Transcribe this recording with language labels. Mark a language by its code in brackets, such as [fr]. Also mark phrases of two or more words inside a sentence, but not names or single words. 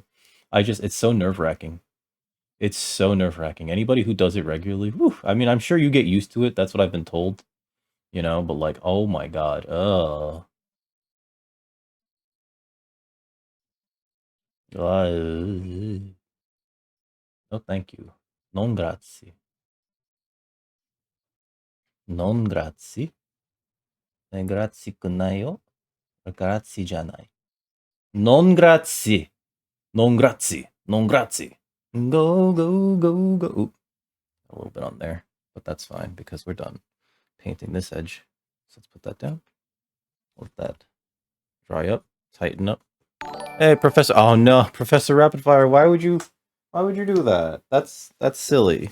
[en] It's so nerve-wracking. It's so nerve-wracking. Anybody who does it regularly, whew, I mean, I'm sure you get used to it. That's what I've been told, but like, oh my God. No, thank you. [it] Non grazie. Non grazie. Grazie くないよ. Grazie じゃない. Non grazie. Non grazie. Non grazie. [en] Go, go, go, go. Oop, a little bit on there, but that's fine because we're done painting this edge. So let's put that down. Let that dry up, tighten up. Hey, Professor. Oh no, Professor Rapidfire. Why would you do that? That's silly.